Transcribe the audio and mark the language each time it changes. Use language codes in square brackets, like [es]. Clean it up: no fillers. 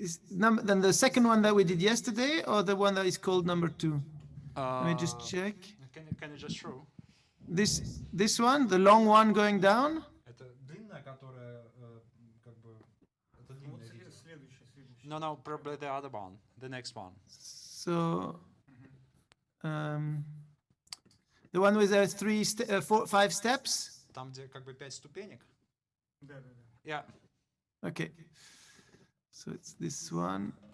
[en] Then the second one that we did yesterday, or the one that is called number 2? Let me just check. Can you just show? This one, the long one going down. [ru] Это длинная, которая как бы это длинное видео. Следующий. [en] No, probably the other one, the next one. So, the one with the 5 steps. [ru] Там, где как бы 5 ступенек. Да. [en] Yeah. Okay. So it's this one.